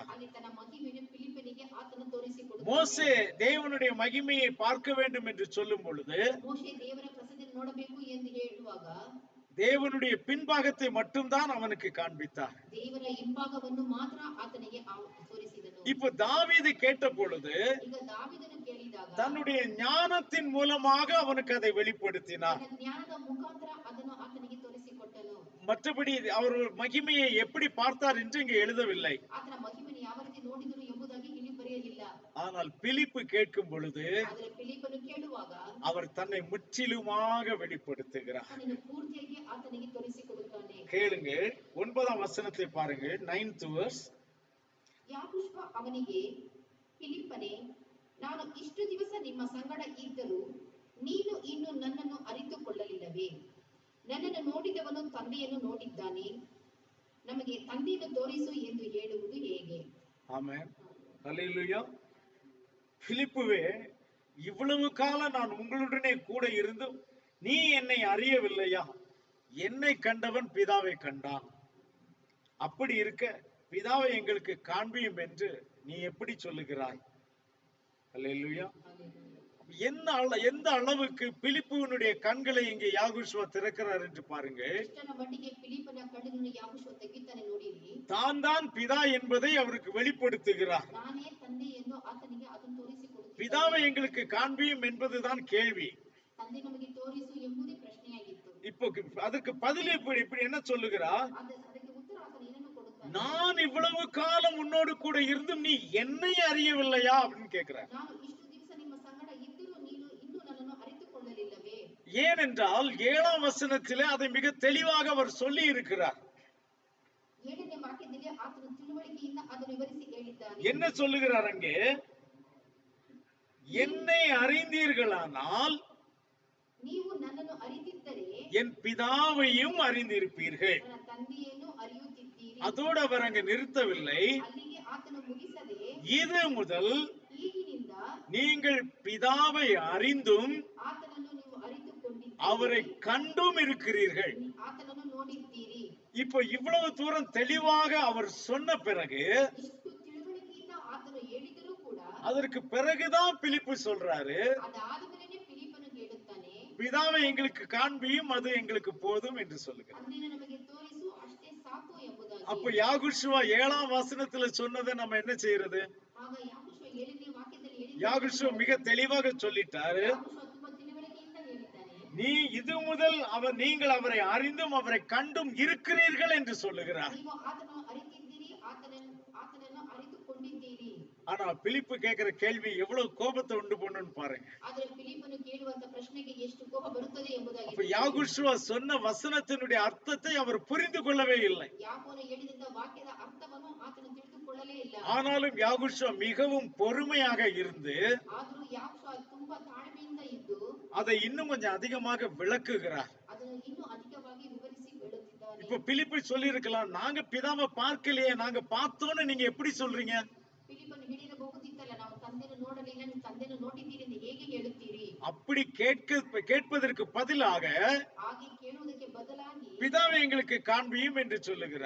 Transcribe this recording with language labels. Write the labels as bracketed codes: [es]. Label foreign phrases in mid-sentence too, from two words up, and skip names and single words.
[kn] ಅಲ್ಲಿ ತನ್ನ ಮಹಿಮೆಯನ್ನು ಫಿಲಿಪ್ಪನಿಗೆ ಆತನು ತೋರಿಸಿಕೊಡುತ್ತಾನೆ. [ta] மோசே தேவனுடைய மகிமையை பார்க்க வேண்டும் என்று சொல்லும் பொழுது [kn] ಮೋಶೆ ದೇವರ ಪ್ರಸನ್ನತೆಯನ್ನು ನೋಡಬೇಕು ಎಂದು ಹೇಳುವಾಗ [ta] தேவனுடைய பின்பாகத்தை மட்டும்தான் அவனுக்கு காண்பித்தார். [kn] ದೇವರ ಹಿಂಭಾಗವನ್ನು ಮಾತ್ರ ಆತನಿಗೆ ತೋರಿಸಿದನು. [ta] இப்ப தாவீது கேட்ட பொழுது [kn] ಈಗ ದಾವೀದನು ಕೇಳಿದಾಗ [ta] தன்னுடைய ஞானத்தின் மூலமாக அவனுக்கு அதை வெளிப்படுத்தினார். [kn] ತನ್ನ ಜ್ಞಾನದ ಮುಖಾಂತರ ಅದನ್ನು ಆತನಿಗೆ ತೋರಿಸಿಕೊಟ್ಟನು. [ta] மற்றபடி அவர் மகிமையை எப்படி பார்த்தார் என்று இங்கே எழுதவில்லை. [kn] ಆತನ ಮಹಿಮೆಯನ್ನು ಯಾವ ರೀತಿ ನೋಡಿದನು ಎಂಬುದಾಗಿ ಇಲ್ಲಿ ಬರೆಯಲಿಲ್ಲ. [ta] ஆனால் பிலிப்பு கேட்கும் பொழுது [kn] ಆದರೆ ಫಿಲಿಪ್ಪನು ಕೇಳುವಾಗ [ta] அவர் தன்னை முற்றிலுமாக வெளிப்படுத்துகிறார். [kn] ಆತನನ್ನು ಪೂರ್ತಿಯಾಗಿ ಆತನಿಗೆ ತೋರಿಸಿಕೊಡುತ್ತಾನೆ. [ta] கேளுங்க, 9ஆம் வசனத்தை பாருங்க, 9th verse. [kn] ಯಾಕೋಷ ಅವನಿಗೆ, ಫಿಲಿಪ್ಪನೇ, ನಾನು ಇಷ್ಟು ದಿವಸ ನಿಮ್ಮ ಸಂಗಡ ಇದ್ದರೂ ನೀನು ಇನ್ನು ನನ್ನನ್ನು ಅರಿತುಕೊಳ್ಳಲಿಲ್ಲವೇ? ನನ್ನನ್ನು ನೋಡಿದವನು ತಂದೆಯನ್ನು ನೋಡಿದ್ದಾನೆ. ನಮಗೆ ತಂದೆಯನ್ನು ತೋರಿಸು ಎಂದು ಹೇಳುವುದು ಹೇಗೆ? [ta] ஆமென். ஹல்லேலூயா. பிலிப்புவே, இவ்வளவு காலம் நான் உங்களுடனே கூட இருந்தும் நீ என்னை அறியவில்லையா? என்னை கண்டவன் பிதாவை கண்டான். அப்படி இருக்க பிதாவை எங்களுக்கு காண்பியும் என்று நீ எப்படி சொல்லுகிறாய்? அல்லேலூயா. எந்த அளவுக்கு பிலிப்புவினுடைய கண்களை இங்கே யாகுஷுவா திறக்கிறார் என்று பாருங்கள். [kn] ಎಷ್ಟರ ಮಟ್ಟಿಗೆ ಫಿಲಿಪ್ಪನ ಕಣ್ಣನ್ನು ಯಾಕೋಬ ತೆಗಿತಾನೆ ನೋಡಿರಿ. [ta] தான் பிதா என்பதை அவருக்கு வெளிப்படுத்துகிறார். [kn] ನಾನೇ ತಂದೆ ಎಂದು ಆತನಿಗೆ ಅದನ್ನು ತೋರಿಸಿಕೊಡುತ್ತಾನೆ. [ta] பிதாவை எங்களுக்கு காண்பியும் என்பதுதான் கேள்வி. [kn] ತಂದೆ ನಮಗೆ ತೋರಿಸು ಎಂಬುದೇ ಪ್ರಶ್ನೆಯಾಗಿತ್ತು. [ta] இப்போ அதற்கு பதில் இப்படி என்ன சொல்லுகிறார்? [kn] ಅದಕ್ಕೆ ಉತ್ತರ ಆತನು ಏನನ್ನು ಕೊಡುತ್ತಾನೆ? [ta] நான் இவ்வளவு காலம் உன்னோடு கூட இருந்தும் நீ என்னை அறியவில்லையா அப்படின்னு கேட்கிறார். [kn] ನಾನು ಇಷ್ಟು ದಿವಸ ನಿಮ್ಮ ಸಂಗಡ ಇದ್ದರೂ ನೀನು ಇನ್ನೂ ನನ್ನನ್ನು ಅರಿತುಕೊಳ್ಳಲಿಲ್ಲವೇ? [ta] ஏனென்றால் 7ஆம் வசனத்திலே அதை மிக தெளிவாக அவர் சொல்லி இருக்கிறார். [kn] 7ನೇ ವಾಕ್ಯದಲ್ಲಿ ಆತನು ತಿಳುವಳಿಕೆಯಿಂದ ಅದನ್ನು ವಿವರಿಸಿ ಹೇಳಿದ್ದಾನೆ. [ta] என்ன சொல்லுகிறார் அங்கே? என்னை அறிந்தீர்களானால் [kn] ನೀವು ನನ್ನನ್ನು ಅರಿತಿದ್ದರೆ [ta] என் பிதாவையும் அறிந்திருப்பீர்கள். [kn] ನನ್ನ ತಂದೆಯನ್ನು ಅರಿಯುತ್ತಿದ್ದೀರಿ. [ta] அதோடு அவர் அங்கு நிறுத்தவில்லை. [kn] ಅಲ್ಲಿಗೆ ಆತನು ಮುಗಿಸದೆ [ta] இது முதல் [kn] ಈಗಿನಿಂದ [ta] நீங்கள் பிதாவை அறிந்தும் [kn] ಆತನನ್ನು ನೀವು ಅರಿತುಕೊಂಡಿದ್ದೀರಿ, [ta] அவரை கண்டும் இருக்கிறீர்கள். [kn] ಆತನನ್ನು ನೋಡಿದ್ದೀರಿ. [ta] இப்போ இவ்வளவு தூரம் தெளிவாக அவர் சொன்ன பிறகு [kn] ಇಷ್ಟು ತಿಳುವಳಿಕೆಯಿಂದ ಆತನು ಹೇಳಿದರೂ ಕೂಡ [ta] அதற்கு பிறகுதான் பிலிப்பு சொல்றாரு, [kn] ಅದಾದ ಮೇಲೆನೇ ಫಿಲಿಪ್ಪನು ಹೇಳುತ್ತಾನೆ, [ta] பிதாவை எங்களுக்கு காண்பியும் அது எங்களுக்கு போதும் என்று சொல்லுகிறார். [kn] ತಂದೆಯನ್ನು ನಮಗೆ ತೋರಿಸು ಅಷ್ಟೇ ಸಾಕು ಎಂಬುದಾಗಿ. [ta] அப்ப யாகுஷுவா 7ஆம் வசனத்துல சொன்னதை நம்ம என்ன செய்யறது? [kn] ಆಗ ಯಾಕೋಬ 7ನೇ ವಾಕ್ಯದಲ್ಲಿ [ta] யாகுஷுவா மிக தெளிவாக சொல்லிட்டாரு, [kn] ಯಾಕೋಬ ತುಂಬಾ ತಿಳುವಳಿಕೆಯಿಂದ ಹೇಳಿದ್ದಾನೆ, [ta] நீ இது முதல் நீங்கள் அவரை அறிந்தும் அவரை கண்டும் இருக்கிறீர்கள் என்று சொல்லுகிறார். [kn] ನೀವು ಆತನನ್ನು ಅರಿತಿದ್ದೀರಿ, ಆತನನ್ನು ಅರಿತುಕೊಂಡಿದ್ದೀರಿ. [ta] ஆனா பிலிப்பு கேட்கிற கேள்வி எவ்வளவு கோபத்தை உண்டு பண்ணுன்னு பாருங்க. [kn] ಆದರೆ ಫಿಲಿಪ್ಪನು ಕೇಳುವಂತ ಪ್ರಶ್ನೆಗೆ ಎಷ್ಟು ಕೋಪ ಬರುತ್ತದೆ ಎಂಬುದಾಗಿ. [ta] அப்ப யாகுஷுவா சொன்ன வசனத்தினுடைய அர்த்தத்தை அவர் புரிந்து கொள்ளவே இல்லை. [kn] ಯಾಕೋಬನು ಹೇಳಿದಂತ ವಾಕ್ಯದ ಅರ್ಥವನ್ನು ಆತನು ತಿಳಿದುಕೊಳ್ಳಲೇ ಇಲ್ಲ. [ta] ஆனாலும் யாகுஷுவா மிகவும் பொறுமையாக இருந்து [kn] ಆದರೂ ಯಾಕೋಬ ತುಂಬಾ ತಾಳ್ಮೆಯಿಂದ ಇದ್ದು [ta] அதை இன்னும் கொஞ்சம் அதிகமாக விளக்குகிறார். [kn] ಅದನ್ನು ಇನ್ನೂ ಅಧಿಕವಾಗಿ ವಿವರಿಸಿ ಹೇಳುತ್ತಿದ್ದಾನೆ. [ta] இப்ப பிலிப்பு சொல்லி இருக்கலாம், நாங்க பிதாவை பார்க்கலையே, நாங்க பார்த்தோன்னு நீங்க எப்படி சொல்றீங்க? [kn] ಫಿಲಿಪ್ಪನು ಹೇಳಿರಬಹುದಿತ್ತಲ್ಲ, ನಾವು ತಂದೆಯನ್ನು ನೋಡಲಿಲ್ಲ, ನೀವು ತಂದೆಯನ್ನು ನೋಡಿದ್ದೀರಿ ಎಂದು ಹೇಗೆ ಹೇಳುತ್ತೀರಿ? [ta] அப்படி கேட்பதற்கு பதிலாக [kn] ಹಾಗೆ ಕೇಳುವುದಕ್ಕೆ ಬದಲಾಗಿ [ta] பிதாவை எங்களுக்கு காண்பியும் என்று சொல்லுகிறார்.